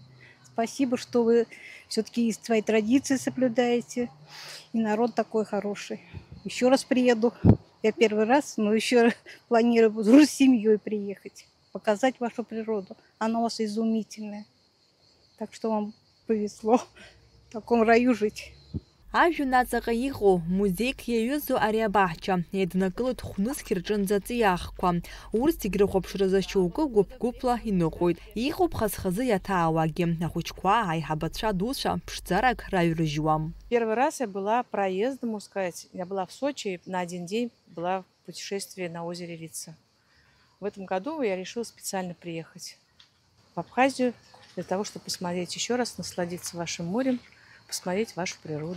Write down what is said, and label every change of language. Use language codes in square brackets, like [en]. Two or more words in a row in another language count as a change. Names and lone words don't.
[ru] Спасибо, что вы все-таки свои традиции соблюдаете, и народ такой хороший. Еще раз приеду. Я первый раз, но еще планирую с семьей приехать, показать вашу природу. Она у вас изумительная. Так что вам повезло в таком раю жить. [ab] Ажәҩанаҵаҟа иҟоу музеик иаҩызоу ари абаҳча еиднакылоит хәныск рҿынӡа аҵиаахқәа. Урҭ зегьы рхәаԥшразы шьоукы гәыԥ-гәыԥла иныҟәоит. Иҟоуп хаз-хазы иаҭаауагьы, ахәыҷқәа, аиҳабацәа дуцәа ԥшӡарак раҩрыжьуам. [ru] Первый раз я была проездом, можно сказать. Я была в Сочи, на один день была в путешествии на озере Вица. В этом году я решила специально приехать в Абхазию для того, чтобы посмотреть еще раз, насладиться вашим морем, посмотреть вашу природу.